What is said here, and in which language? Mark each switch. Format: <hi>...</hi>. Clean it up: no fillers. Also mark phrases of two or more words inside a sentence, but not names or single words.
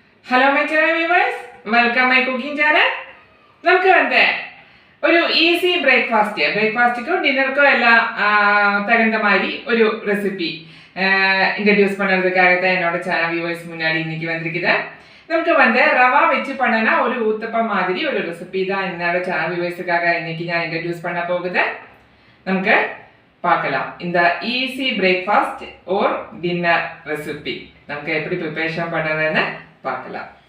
<en>Hello my channel viewers, welcome my cooking channel.</en> <ml>നമുക്ക് ഒരു ഈസി ബ്രേക്ക്ഫാസ്റ്റിക്കോ ഡിന്നർക്കോ</ml> <ta>எல்லாம் தகுந்த மாதிரி ஒரு</ta> <en>recipe introduce</en> <ta>பண்ணுறதுக்காக தான் என்னோட</ta> <en>channel viewers</en> <ta>முன்னாடி இன்னைக்கு வந்திருக்குது. நமக்கு ரவா வச்சு பண்ணனா ஒரு ஊத்தப்பம் மாதிரி ஒரு ரெசிபி தான் என்னோட</ta> <en>channel viewers</en> <ta>இன்னைக்கு நான் இன்ட்ரடியூஸ் பண்ண போகுது. நமக்கு பார்க்கலாம் இந்த</ta> <en>easy breakfast or dinner recipe</en> <ta>நமக்கு எப்படி ப்ரிப்பரேஷன் பண்ணுறதுன்னு பார்க்கலாம்.</ta>